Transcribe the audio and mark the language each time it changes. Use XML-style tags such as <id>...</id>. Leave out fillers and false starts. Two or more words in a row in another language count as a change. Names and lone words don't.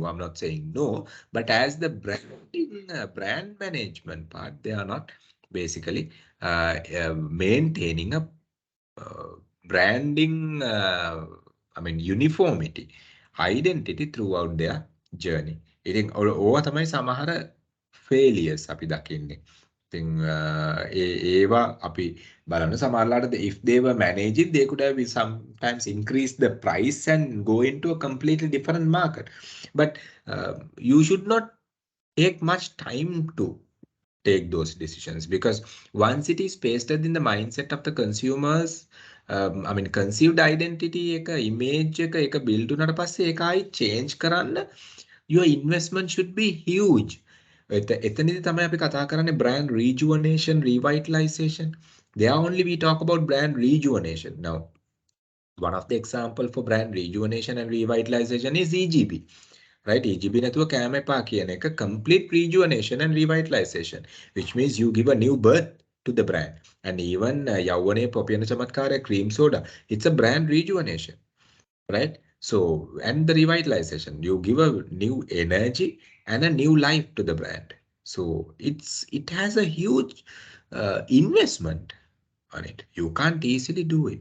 <en>I'm not saying no, but as the brand management part, they are not basically maintaining a uh, branding, uniformity, identity throughout their journey.</en> <si>ඉතින් ඕවා තමයි සමහර failures අපි දකින්නේ. ඉතින් ඒවා අපි බලන්න සමහරලාට</si> <en>if they were managing, they could have sometimes increased the price and go into a completely different market. But you should not take much time to take those decisions, because once it is pasted in the mindset of the consumers, conceived identity</en> <si>එක image එක build උනට පස්සේ ඒක ආයි change කරන්න</si> <en>your investment should be huge.</en> <si>එතනදී තමයි අපි කතා කරන්නේ</si> <en>brand rejuvenation, revitalization. There only we talk about brand rejuvenation. Now, one of the example for brand rejuvenation and revitalization is EGP. Right? EGB</en> <si>නැතුව කෑම එපා කියන එක</si> <en>complete rejuvenation and revitalization, which means you give a new birth to the brand. And even</en> <si>යෞවනයේ පොපියන චමත්කාරය</si> <en>cream soda, it's a brand rejuvenation, right? So, and the revitalization, you give a new energy and a new life to the brand. So it has a huge investment on it. You can't easily do it.</en>